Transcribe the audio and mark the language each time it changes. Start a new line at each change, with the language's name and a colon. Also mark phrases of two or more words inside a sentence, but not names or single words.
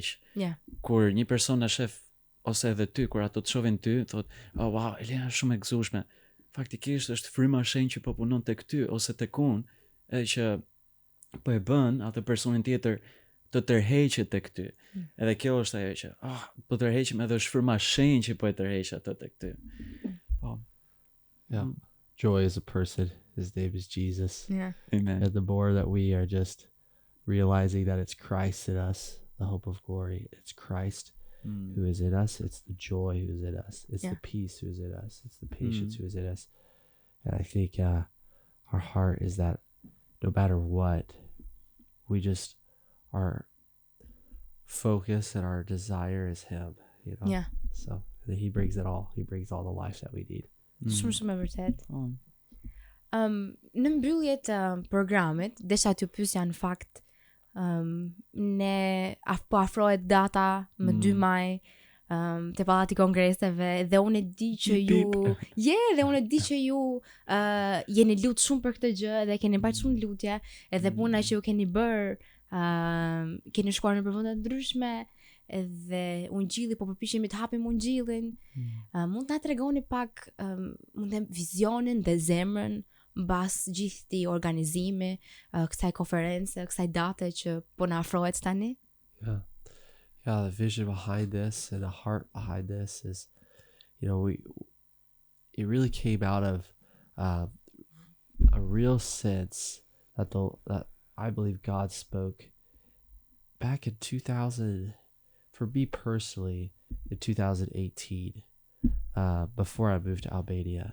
Albanian: Kur një person na shef ose edhe ty, kur ato të shohin ty, thotë,
English: "Oh wow,
Albanian: Elena është shumë e gëzueshme." Faktikisht është fryma shenjtë që po punon tek ty ose tek unë, edhe që po e bën atë personin tjetër të tërheqet tek ty. Edhe kjo është ajo që, po tërheqem, edhe është fryma shenjtë që po e tërheq atë tek ty.
English: Joy is a person. His name is Jesus. Amen. And the more that we are just realizing that it's Christ in us, the hope of glory, it's Christ who is in us, it's the joy who is in us, it's the peace who is in us, it's the patience who is in us. And I think our heart is that no matter what, we just, our focus and our desire is Him, you know? So He brings it all. He brings all the life that we need.
Albanian: Shumë e vërtet. Në mbyllje të programit, desha t'ju pyesja në fakt, ne po afrohet data më 2 maj te Pallati i Kongreseve, dhe unë e di që dhe unë e di që ju jeni lut shumë për këtë gjë dhe keni bërë shumë lutje, edhe puna që ju keni bërë, keni shkuar në përfunde të ndryshme, edhe ungjilli po përpiqemi të hapim ungjillin. Mund të na tregoni pak mund të them vizionin dhe zemrën mbas gjithë këtij organizimi, kësaj konference, kësaj date që po na afrohet tani?
English: Yeah. Yeah, the vision behind this and the heart behind this is, it really came out of a real sense that I believe God spoke back in 2000, for me personally, in 2018, before I moved to Albania.